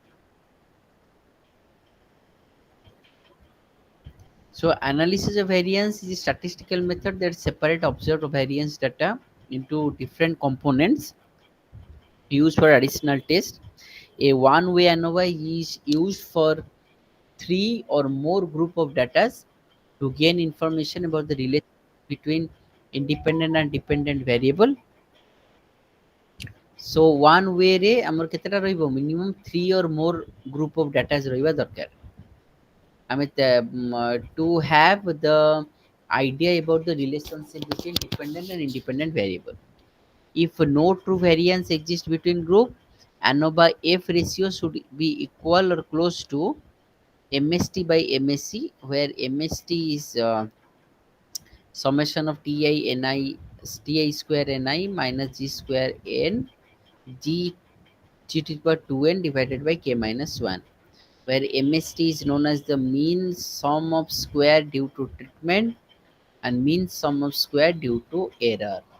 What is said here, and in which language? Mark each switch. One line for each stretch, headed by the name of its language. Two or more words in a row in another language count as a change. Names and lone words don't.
English: So analysis of variance is a statistical method that separate observed variance data into different components used for additional test. A one-way ANOVA is used for three or more group of data to gain information about the relation between independent and dependent variable. So one way
Odia: रे ଆମର କେତେଟା ରହିବ
English: minimum 3 or more group of data
Odia: ରହିବା ଦରକାର.
English: I mean to have the idea about the relationship between dependent and independent variable. If no true variance exists between group, ANOVA F ratio should be equal or close to MST by MSC, where MST is summation of ti square ni minus g square n g to the power 2n divided by k minus 1, where MST is known as the mean sum of square due to treatment and mean sum of square due to error.